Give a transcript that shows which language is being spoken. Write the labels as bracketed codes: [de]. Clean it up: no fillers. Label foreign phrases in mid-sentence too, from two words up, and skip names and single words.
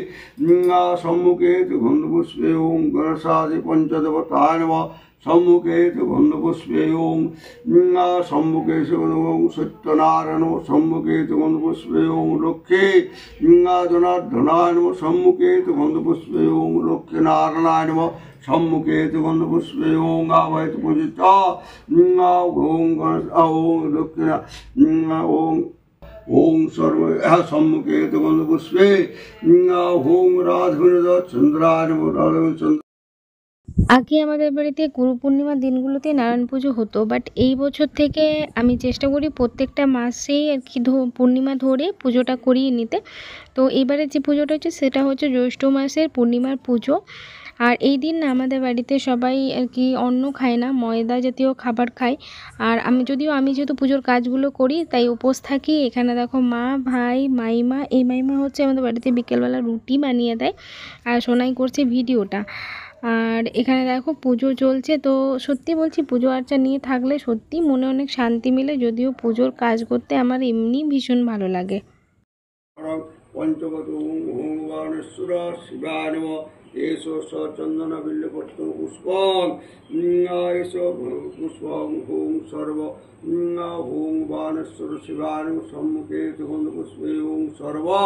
[sa] ओम गणेशादि पंचदेवताय नमः सम्मुखे गन्धपुष्पे ओम सम्मुखे ओम सत्यनारायण सम्मुखे गन्धपुष्पे ओम लक्ष्मी जनार्दनाय नमः सम्मुखे गन्धपुष्पे ओम लक्ष्मी नारायणाय नमः सम्मुखे गन्धपुष्पे ओम आवैत पूजिता ओम गणेश ओम लक्ष्मी ओम ओम सर्व सम्मुखे गन्धपुष्पे ओम राधवेन्द्र चंद्राय नमः राधवेन्द्र। [bn] আগে আমাদের বাড়িতে গুরু পূর্ণিমার দিনগুলোতে নারায়ণ পুজো হতো, বাট এই বছর থেকে আমি চেষ্টা করি প্রত্যেকটা মাসেই আর কি পূর্ণিমা ধরে পুজোটা করিয়ে নিতে। তো এবারে যে পুজোটা হচ্ছে সেটা হচ্ছে জ্যৈষ্ঠ মাসের পূর্ণিমার পুজো। আর এই দিন না আমাদের বাড়িতে সবাই আর কি অন্ন খায় না, ময়দা জাতীয় খাবার খায়। আর আমি যেহেতু পুজোর কাজগুলো করি তাই উপোস থাকি। এখানে দেখো মা, ভাই, মাইমা, এই মাইমা হচ্ছে আমাদের বাড়িতে বিকেলবেলা রুটি বানিয়ে দেয় আর সোনাই করছে ভিডিওটা। আর এখানে দেখো পুজো চলছে। তো সত্যি বলছি, পুজো আর্চা নিয়ে থাকলে সত্যি মনে অনেক শান্তি মিলে, যদিও পুজোর কাজ করতে আমার এমনি ভীষণ ভালো লাগে। [sa] पंचवत ओम भगवानेश्वर शिवाय नमः एषो चंदन बिल्लपत्र पुष्पं एषो पुष्पं ओम सर्व ओम भगवानेश्वर शिवाय नमः सम्मुखे गन्धपुष्पे ओम सर्व